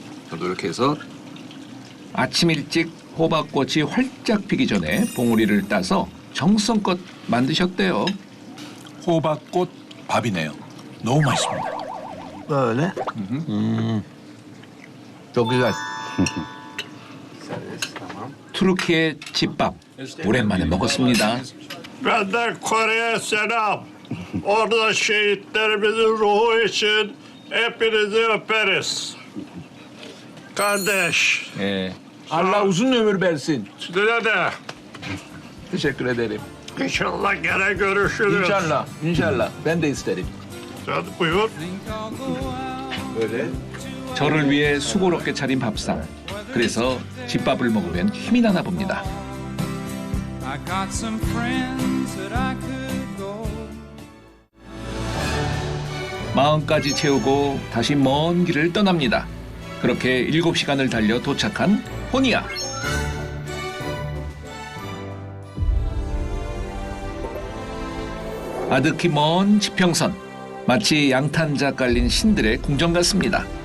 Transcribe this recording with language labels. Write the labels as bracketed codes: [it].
[ko] 저도 이렇게 해서 아침 일찍 호박꽃이 활짝 피기 전에 봉우리를 따서 정성껏 만드셨대요. 호박꽃 밥이네요. 너무 맛있습니다. [tr] Böyle. Çok güzel. [ko] 투르키의 집밥 오랜만에 먹었습니다. [tr] Benden Kore'ye selam. Orada şehitlerimizin ruhu için hepinizi öperiz. Kardeş. Allah uzun ömür versin. Size de. Teşekkür ederim. İnşallah gene görüşürüz. İnşallah, inşallah. Ben de isterim. Hadi buyur. [ko] 저를 위해 수고롭게 차린 밥상. 그래서 집밥을 먹으면 힘이 나나 봅니다. [en] I got some friends that I could go. [ko] 마음까지 채우고 다시 먼 길을 떠납니다. 그렇게 7시간을 달려 도착한 호니아. 아득히 먼 지평선. 마치 양탄자 깔린 신들의 궁전 같습니다.